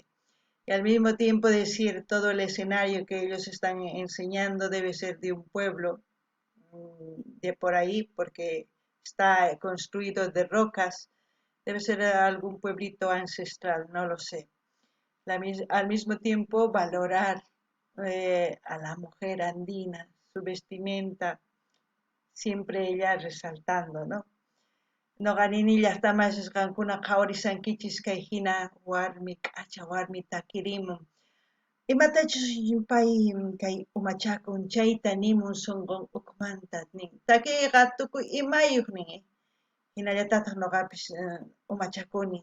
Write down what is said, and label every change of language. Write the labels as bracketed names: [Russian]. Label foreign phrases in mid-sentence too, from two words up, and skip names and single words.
[Spanish] Y al mismo tiempo decir todo el escenario que ellos están enseñando debe ser de un pueblo de por ahí, porque está construido de rocas, debe ser algún pueblito ancestral, no lo sé. Al mismo tiempo valorar a la mujer andina, su vestimenta, siempre ella resaltando, ¿no? [Quechua] Noqaninillaqtamas qamkuna qhawarisankichis kay hina warmi k'acha warmi takirimun. Imatachus pay kay umachakun chayta nimun sunqun ukmanta nin. Takiqa tukuy imayuq nin. Hinallatataq noqapis umachakuni.